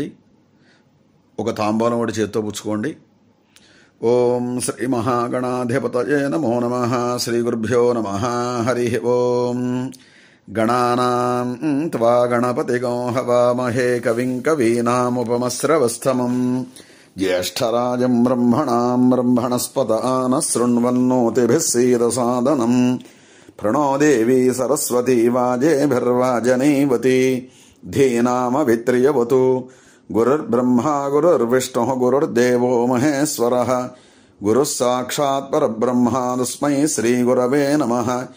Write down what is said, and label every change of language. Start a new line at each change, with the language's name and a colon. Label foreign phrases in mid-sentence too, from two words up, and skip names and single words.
Telugu: ఒక తాంబూలం ఒకటి చేత్తో పుచ్చుకోండి.
Sanskrit: ఓం శ్రీ మహాగణాధిపతయే నమో నమః. శ్రీ గురుభ్యో నమః. హరి ఓం. గణానాం త్వా గణపతిగం హవామహే కవిం కవీనాముపమస్రవస్తమం జ్యేష్ఠరాజం బ్రహ్మణాం బ్రహ్మణస్పత ఆనశృణ్వన్నోతిభిः सीदसादनं प्रणो देवी सरस्वती वाजेभिर्वाजनीवती धीनामवित्र्यवतु. गुरुर्ब्रह्मा गुरुर्विष्णुः गुरुर्देवो महेश्वरः गुरुः साक्षात् परब्रह्मा तस्मै श्रीगुरवे नमः.